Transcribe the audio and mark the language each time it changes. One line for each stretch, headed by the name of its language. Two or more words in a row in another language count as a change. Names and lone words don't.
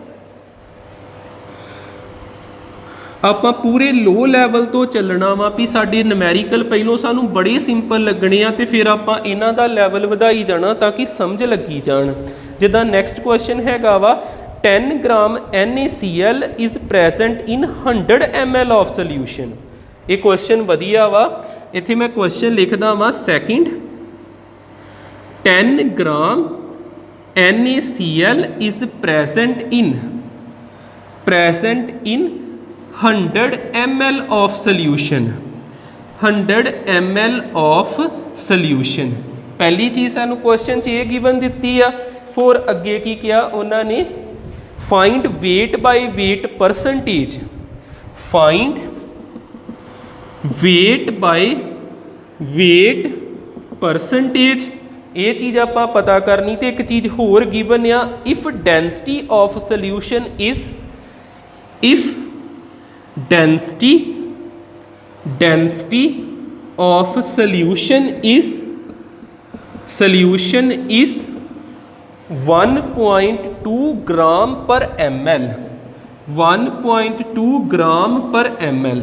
Punjabi: ਆਪਾਂ ਪੂਰੇ
English: low level
Punjabi: ਤੋਂ ਚੱਲਣਾ ਵਾ ਵੀ ਸਾਡੇ ਨੁਮੈਰੀਕਲ ਪਹਿਲੋਂ ਸਾਨੂੰ ਬੜੇ ਸਿੰਪਲ ਲੱਗਣੇ ਆ ਤੇ ਫਿਰ ਆਪਾਂ ਇਹਨਾਂ ਦਾ ਲੈਵਲ ਵਧਾਈ ਜਾਣਾ ਤਾਂ ਕਿ ਸਮਝ ਲੱਗੀ ਜਾਣ। ਜਿੱਦਾਂ
English: next question
Punjabi: ਹੈਗਾ ਵਾ 10 ਗ੍ਰਾਮ
English: NaCl is present in 100 ml of solution।
Punjabi: ਇਹ ਕੁਐਸਚਨ ਵਧੀਆ ਵਾ। ਇੱਥੇ ਮੈਂ ਕੁਐਸਚਨ ਲਿਖਦਾ ਵਾਂ ਸੈਕਿੰਡ, 10 ਗ੍ਰਾਮ
English: NaCl is present in 100 ml of solution। 100 ml of solution।
Punjabi: ਪਹਿਲੀ ਚੀਜ਼ ਸਾਨੂੰ ਕੁਐਸਚਨ 'ਚ ਇਹ ਗਿਵਨ ਦਿੱਤੀ ਆ। ਹੋਰ ਅੱਗੇ ਕੀ ਕਿਹਾ ਉਹਨਾਂ ਨੇ,
English: find weight by weight percentage। find weight by weight percentage।
Punjabi: ਇਹ ਚੀਜ਼ ਆਪਾਂ ਪਤਾ ਕਰਨੀ। ਤੇ ਇੱਕ ਚੀਜ਼ ਹੋਰ ਗਿਵਨ ਆ,
English: if density of solution is, if density density of solution is 1.2 gram per ml 1.2 gram per ml।